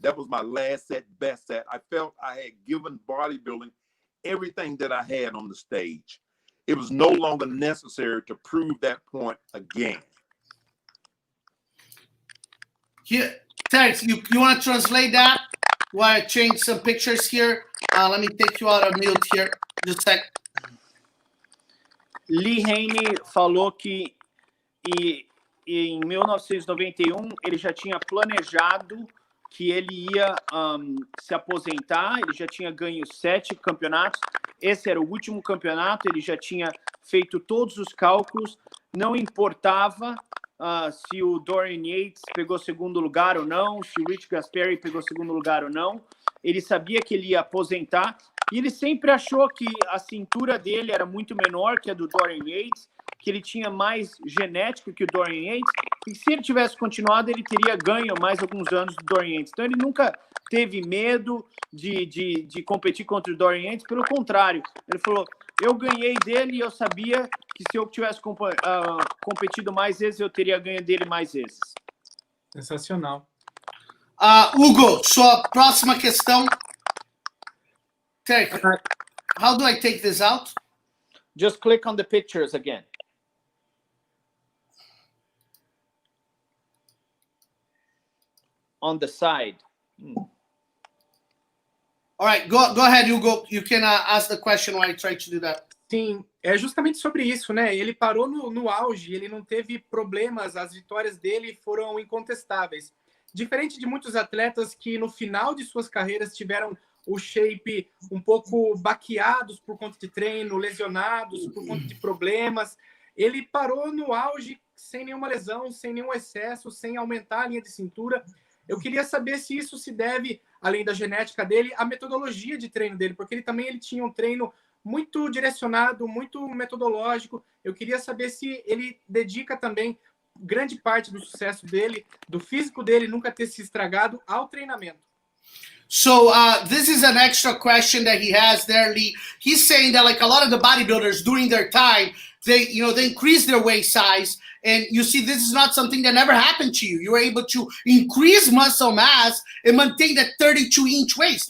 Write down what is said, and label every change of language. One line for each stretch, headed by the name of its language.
English: That was my last set, best set. I felt I had given bodybuilding everything that I had on the stage. It was no longer necessary to prove that point again. Here, Terence, you want to translate that? While I change some pictures here. Let me take you out of mute here. Just a sec.
Portuguese: Lee Haney falou que em 1991 ele já tinha planejado que ele ia se aposentar, ele já tinha ganho 7 campeonatos, esse era o último campeonato, ele já tinha feito todos os cálculos, não importava se o Dorian Yates pegou segundo lugar ou não, se o Rich Gasperi pegou segundo lugar ou não, ele sabia que ele ia aposentar, e ele sempre achou que a cintura dele era muito menor que a do Dorian Yates, que ele tinha mais genética que o Dorian Yates, e se ele tivesse continuado, ele teria ganho mais alguns anos do Dorian Yates. Então, ele nunca teve medo de competir contra o Dorian Yates, pelo contrário, ele falou, eu ganhei dele e eu sabia que se eu tivesse competido mais vezes, eu teria ganho dele mais vezes. Sensacional. Hugo, sua próxima questão.
English: Terry, how do I take this out? Just click on the pictures again. On the side. All right, go ahead, Hugo. You can ask the question while I try to do that.
Portuguese: Sim, é justamente sobre isso, né? Ele parou no auge, ele não teve problemas, as vitórias dele foram incontestáveis. Diferente de muitos atletas que no final de suas carreiras tiveram o shape um pouco baqueados por conta de treino, lesionados por conta de problemas, ele parou no auge sem nenhuma lesão, sem nenhum excesso, sem aumentar a linha de cintura. Eu queria saber se isso se deve, além da genética dele, à metodologia de treino dele, porque ele tinha um treino muito direcionado, muito metodológico. Eu queria saber se ele dedica também grande parte do sucesso dele, do físico dele nunca ter se estragado, ao treinamento.
English: So this is an extra question that he has there, Lee. He's saying that like a lot of the bodybuilders during their time, they increase their waist size, and you see this is not something that never happened to you. You were able to increase muscle mass and maintain that 32-inch waist.